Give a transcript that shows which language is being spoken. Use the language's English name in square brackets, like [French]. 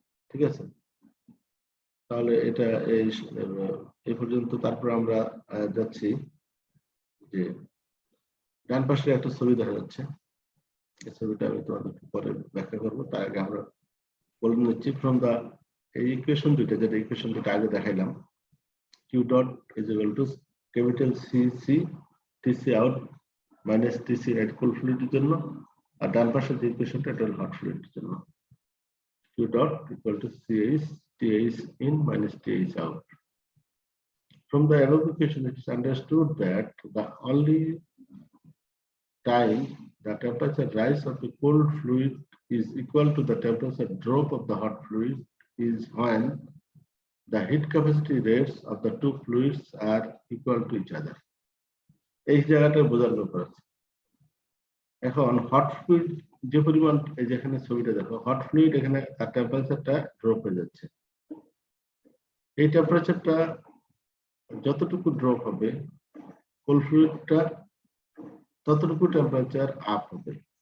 [Bangla] ঠিক আছে, তাহলে এটা এই পর্যন্ত। তারপর আমরা যাচ্ছি যে ডান পাশে একটা ছবি দেখা যাচ্ছে, এই ছবিটা আমি তোমাদের পরে ব্যাখ্যা করবো। তার আগে আমরা বলে নিচ্ছি [English] from the [Bangla] এই ইকুয়েশন দুইটা, যেটা ইকুয়েশন দুইটা আগে দেখাইলাম, [English] Q dot is equal to capital CC TC out minus TC at cool fluid [Bangla] এর জন্য আর ডান পাশের যে ইকুয়েশনটা এটা হলো হট ফ্লুইড এর জন্য [English] Q dot equal to CH TH in minus TH out. From the above equation, it is understood that the only time the temperature rise of the cold fluid is equal to the temperature drop of the hot fluid is when the heat capacity rates of the two fluids are equal to each other. [Bangla] এই জায়গাটা বোঝার ব্যাপার আছে। এখন hot fluid যে পরিমাণ এই যেখানে ছবিটা দেখো হট ফ্লুইড এখানে তার টেম্পারেচারটা ড্রপ হয়ে যাচ্ছে। এই টেম্পারেচারটা যতটুকু ড্রপ হবে কোল্ড ফ্লুইডটা ততটুকু টেম্পারেচার আপ হবে।